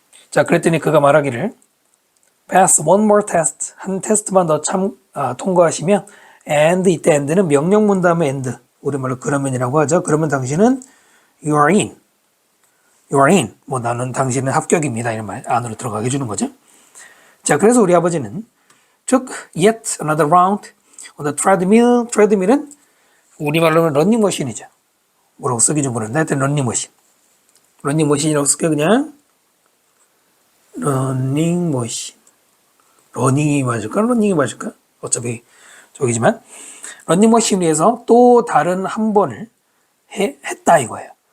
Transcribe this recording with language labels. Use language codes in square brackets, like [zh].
[ko] 자, 그랬더니 그가 말하기를 [en] pass one more test [ko] 한 테스트만 더 통과하시면 and 이때 and는 명령문 다음에 and 우리말로 그러면이라고 하죠. 그러면 당신은 [en] you are in [ko] 뭐 나는 당신은 합격입니다 이런 말 안으로 들어가게 해주는 거죠. 자, 그래서 우리 아버지는 [en] took yet another round on the treadmill. [ko] treadmill은 우리말로는 런닝머신이죠. 뭐라고 쓰기 좀 그런데 하여튼 런닝머신. 런닝머신이라고 쓸게 그냥 러닝머신. 러닝이 맞을까? 러닝이 맞을까? 어차피 저기지만 러닝머신 위에서 또 다른 한 번을 했다 이거예요.